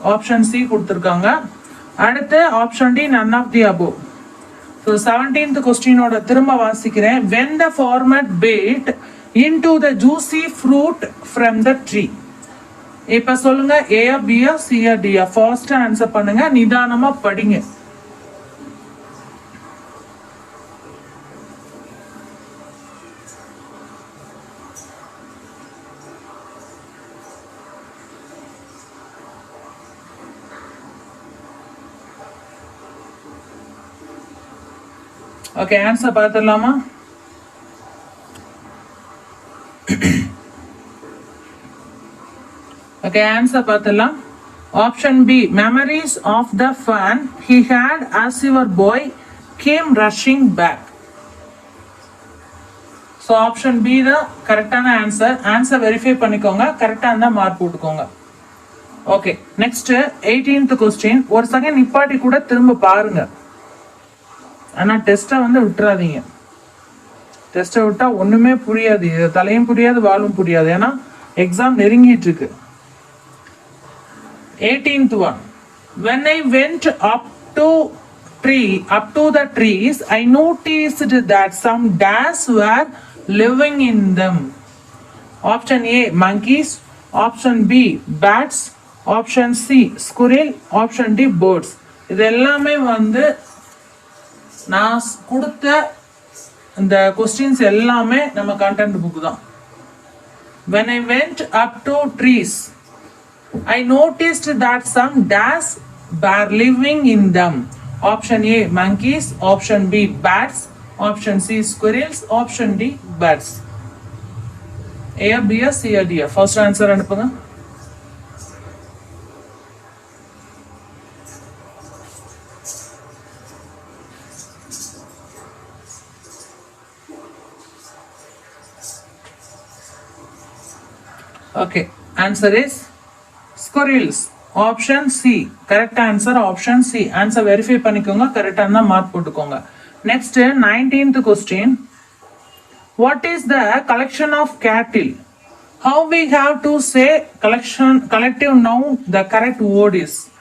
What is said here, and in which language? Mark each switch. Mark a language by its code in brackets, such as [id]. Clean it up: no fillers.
[ta] Option C கொடுத்துருக்காங்க. அடுத்து option D, [en] none of the above. So 17th question [ta] ஓட திரும்ப வாசிக்கிறேன். [en] When the farmer bit into the juicy fruit from the tree. [ta] இப்ப சொல்லுங்க, A, B, C, D. First answer பண்ணுங்க, நிதானமா படிங்க. ஓகே, ஆன்சர் பார்த்துடலாமா? ஓகே, ஆன்சர் பார்த்துடலாம். [en] Option B, memories of the fun he had as your boy came rushing back. [ta] So option B தான் கரெக்டான answer. Answer verify பண்ணிக்கோங்க, கரெக்டாக இருந்தால் மார்க் போட்டுக்கோங்க. Okay, next 18th question. ஒரு செகண்ட் நிப்பாட்டி கூட திரும்ப பாருங்க. ஆனால் டெஸ்ட்டை வந்து விட்டுறாதீங்க. டெஸ்ட்டை விட்டால் ஒன்றுமே புரியாது, தலையும் புரியாது, வாலும் புரியாது. ஏன்னா எக்ஸாம் நெருங்கிட்டு இருக்கு. [en] 18th one. When I went up to the trees, I noticed that some dash were living in them. Option A, monkeys. Option B, bats. Option C, squirrel. Option D, birds. [ta] இது எல்லாமே வந்து நான் கொடுத்த இந்த questions எல்லாமே நம்ம content book தான். [en] When I went up to trees, I noticed that some dash were living in them. Option A, monkeys. Option B, bats. Option C, squirrels. Option D, birds. A, B, C, D. First answer அனுப்புங்க. Okay, answer is squirrels. Option C. Correct answer, option C. [ta] Answer verify பண்ணிக்கோங்க, கரெக்டா இருந்தா mark போட்டுக்கோங்க. [en] Next 19th question. What is the collection of cattle? How we have to say collective noun? The correct word is